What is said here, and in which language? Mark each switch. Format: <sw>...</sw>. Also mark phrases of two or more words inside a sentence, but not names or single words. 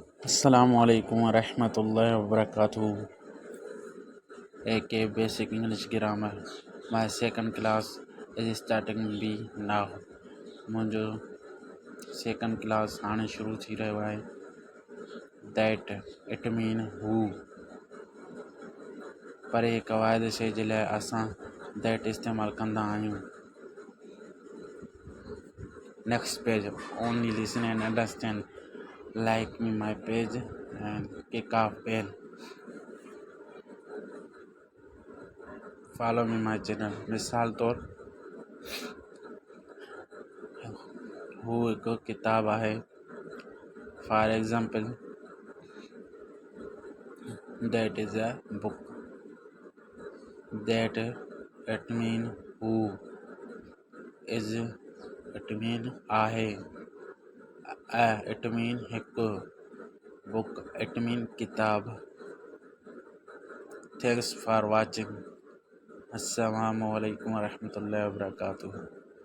<ar>السلام عليكم ورحمة الله وبركاته.</ar> <en>AK Basic English Grammar. My second class is starting be now.</en> <sd>मुंहिंजो</sd> <en>second class</en> <sd>हाणे शुरू थी रहियो आहे.</sd> <en>That it mean who.</en> <sd>परे क़वाइद शइ जे लाइ असां that इस्तेमालु कंदा आहियूं.</sd> <en>Next page. Only listen and understand. Like me my page and kick off bell. Follow me my channel.</en> <sd>मिसाल तौर हू हिकु किताब आहे.</sd> <en>For example, that is a book. That it mean who. Is it mean आहे. A it mean हिकु. Book it mean किताब. Thanks for watching.</en> <ar>السلام عليكم ورحمة الله وبركاته.</ar>